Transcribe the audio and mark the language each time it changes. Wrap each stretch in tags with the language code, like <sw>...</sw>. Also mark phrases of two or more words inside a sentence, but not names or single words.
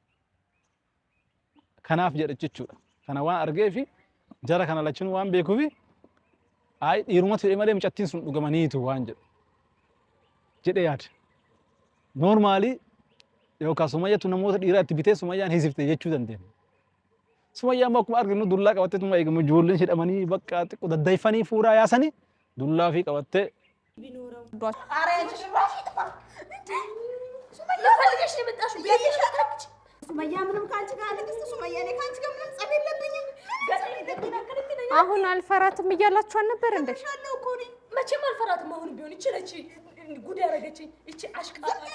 <om>kanaaf jedha jechuudha kana waan argeefi jara kana lachin waan beekuufi ay dhiirumatti hidhee malee micattiin sun dhugamaniitu waan jedhe yaada. Normaalii yookaan sumayyatu namoota dhiiraa itti bitee sumayyaan hiisifte jechuu dandeenya. Sumayyaan akkuma arginu dullaa qabattee tuma eegamu ijoolleen hidhamanii bakka xiqqoo daddaifanii fuuraa yaasanii dullaa fi qabattee.</om> <am>ሱመያ ምንም ካንቺ ጋር ንግስት ሱመያ እኔ ካንቺ ጋር ምንም ጸብ የለብኝም። አሁን አልፈራትም እያላችሁ አልነበር እንዴ? መቼም አልፈራትም። አሁን ቢሆን ይችላል ጉድ ያደረገችኝ እቺ አሽቃባጭ</am>